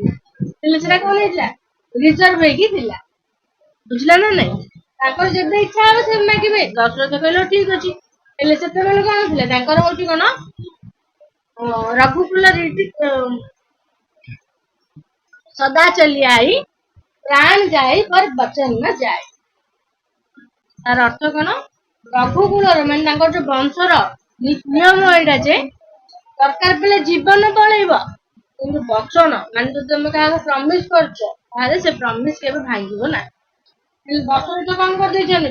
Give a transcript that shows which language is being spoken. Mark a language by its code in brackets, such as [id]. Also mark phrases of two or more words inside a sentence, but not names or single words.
[or] ହେଲେ ସେଟା କଣ ହେଇଥିଲା? ରିଜର୍ଭ ହେଇକି ଥିଲା, ବୁଝିଲା ନା ନାଇଁ? ତାଙ୍କର ଯେବେ ଇଚ୍ଛା ହବ ସେ ମାଗିବେ। ଦଶରଥ କହିଲେ ଠିକ ଅଛି। ହେଲେ ସେତେବେଳେ କଣ ଥିଲା? ତାଙ୍କର ହଉଛି କଣ? [awa] रघुकुल सदा चलि आइ प्रान जाइ पर बचन न जाए। [or] ତାର ଅର୍ଥ କଣ? ରଘୁକୁଳର ମାନେ ତାଙ୍କର ଯୋଉ ବଂଶର ନିୟମ ଏଇଟା ଯେ ଦରକାର ବେଳେ ଜୀବନ ପଳେଇବ, କିନ୍ତୁ ବଚନ ମାନେ ଯଦି ତମେ କାହାକୁ ପ୍ରମିସ କରୁଛ ତାହେଲେ ସେ ପ୍ରମିସ କେବେ ଭାଙ୍ଗିବ ନାହିଁ। କିନ୍ତୁ ଦଶରଥ କଣ କରିଦେଇଛନ୍ତି?